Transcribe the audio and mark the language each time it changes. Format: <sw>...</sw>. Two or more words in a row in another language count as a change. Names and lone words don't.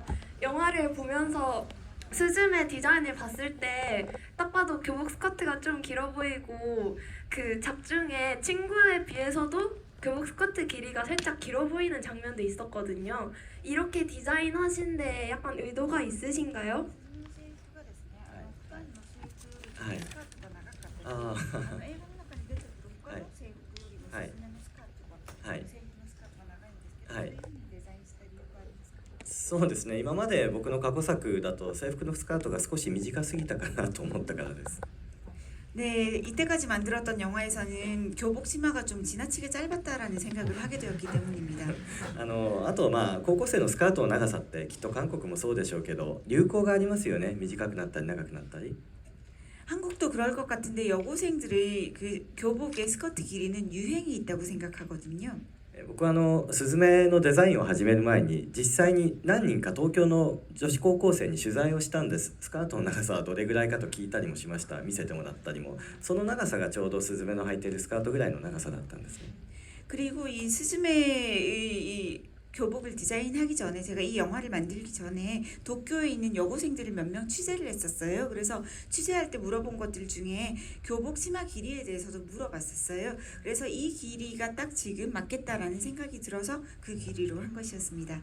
<ko>영화를 보면서 스즈메 디자인을 봤을 때 딱 봐도 교복 스커트가 좀 길어 보이고, 그 작중에 친구에 비해서도 교복 스커트 길이가 살짝 길어 보이는 장면도 있었거든요. 이렇게 디자인하신데 약간 의도가 있으신가요?</ko> <ja>はい。ああ。はい。そうですね。今まで僕の過去作だと制服のスカートが少し短すぎたかなと思ったからです。</ja> <ko>네, 이때까지 만들었던 영화에서는 교복 치마가 좀 지나치게 짧았다라는 생각을 하게 되었기 때문입니다.</ko> <ja>あとまあ高校生のスカートの長さってきっと韓国もそうでしょうけど流行がありますよね。短くなったり長くなったり。</ja> <ko>한국도 그럴 것 같은데 여고생들의 그 교복의 스커트 길이는 유행이 있다고 생각하거든요.</ko> <ja>僕はスズメのデザインを始める前に実際に何人か東京の女子高校生に取材をしたんです。スカートの長さはどれぐらいかと聞いたりもしました。見せてもらったりも、その長さがちょうどスズメの履いているスカートぐらいの長さだったんですね。</ja> <ko>그리고 이 스즈메의 이 교복을 디자인하기 전에 제가 이 영화를 만들기 전에 도쿄에 있는 여고생들을 몇 명 취재를 했었어요. 그래서 취재할 때 물어본 것들 중에 교복 치마 길이에 대해서도 물어봤었어요. 그래서 이 길이가 딱 지금 맞겠다라는 생각이 들어서 그 길이로 한 것이었습니다.</ko>